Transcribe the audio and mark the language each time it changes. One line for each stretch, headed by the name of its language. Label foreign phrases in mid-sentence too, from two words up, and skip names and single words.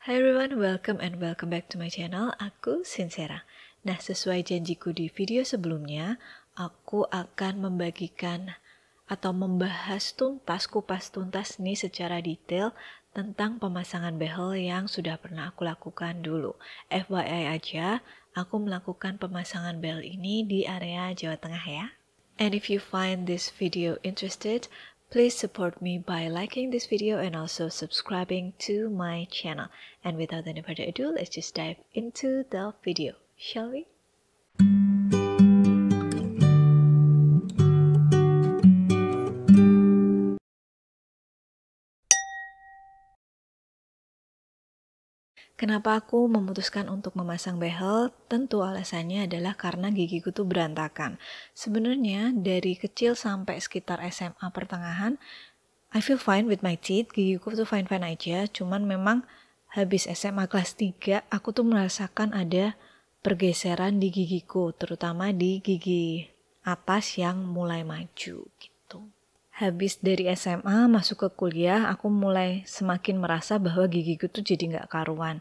English: Hi everyone, welcome back to my channel.
Indonesian: Aku Sincera. Nah, sesuai janjiku di video sebelumnya, aku akan membagikan atau membahas kupas tuntas nih secara detail tentang pemasangan behel yang sudah pernah aku lakukan dulu. FYI aja, aku melakukan pemasangan behel ini di area Jawa Tengah ya.
English: And if you find this video interested, please support me by liking this video and also subscribing to my channel. And without any further ado, let's just dive into the video, shall we?
Indonesian: Kenapa aku memutuskan untuk memasang behel? Tentu alasannya adalah karena gigiku tuh berantakan. Sebenarnya dari kecil sampai sekitar SMA pertengahan,
English: I feel fine with my teeth,
Indonesian: gigiku tuh fine-fine aja, cuman memang habis SMA kelas 3, aku tuh merasakan ada pergeseran di gigiku, terutama di gigi atas yang mulai maju gitu. Habis dari SMA masuk ke kuliah, aku mulai semakin merasa bahwa gigiku tuh jadi nggak karuan.